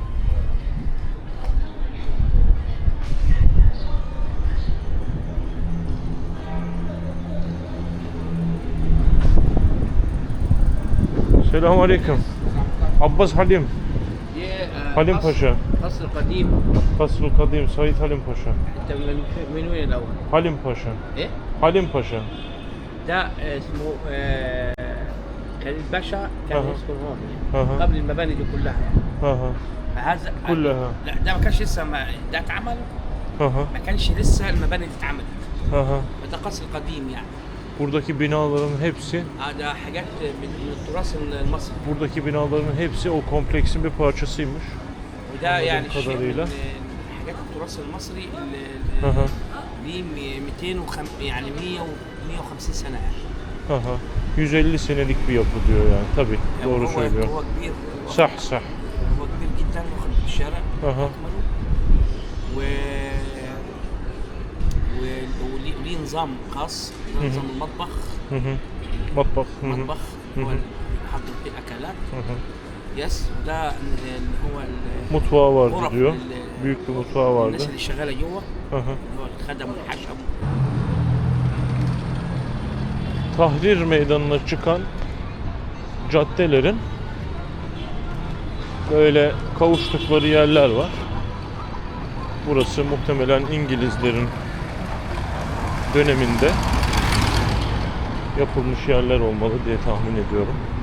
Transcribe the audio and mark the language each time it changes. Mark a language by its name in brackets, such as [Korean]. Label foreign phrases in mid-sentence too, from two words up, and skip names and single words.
[Turkish] Selamünaleyküm. Abbas Halim. Halim Paşa. [Arabic] قصر قديم [Turkish] Kasrul Kadim Said Halim Paşa. [Arabic] انت من وين الاول؟ [Turkish] Halim Paşa. [Arabic] ايه؟ [Turkish] Halim Paşa. [Arabic] ده اسمه خليل باشا كان أها. يسكن هون أها. قبل المباني دي كلها Hı hı. فهذا كلها. لا ده ما كانش لسه ده اتعمل Hı hı. ما كانش لسه المباني دي اتعملت Hı hı. فده قصر قديم يعني [Turkish] Buradaki binaların hepsi, [Arabic] ده حاجات من التراث المصري [Turkish] buradaki binaların hepsi o kompleksin bir parçasıymış. [Arabic] وده يعني شيء من [Turkish] kadarıyla. [Arabic] حاجات التراث المصري Hı hı. ليه 200 يعني 150 سنه يعني Hı hı. [Turkish] 150 senelik bir yapı diyor yani. Tabii, doğru söylüyor. [Arabic] هو كبير [Turkish] Sah sah. [Arabic] هو كبير جدا واخد الشارع Aha. اكمله و وليه نظام خاص نظام المطبخ Hı hı. Matbak. Hı hı. المطبخ هو اللي حاطط فيه الاكلات Hı hı. يس وده اللي هو [Turkish] Mutfağı vardı [Arabic] غرف [Turkish] diyor. Büyük bir mutfağı vardı. [Arabic] الناس اللي شغاله جوه Hı hı. اللي هو الخدم والحشم [Turkish] Tahrir Meydanı'na çıkan caddelerin böyle kavuştukları yerler var. Burası muhtemelen İngilizlerin döneminde yapılmış yerler olmalı diye tahmin ediyorum.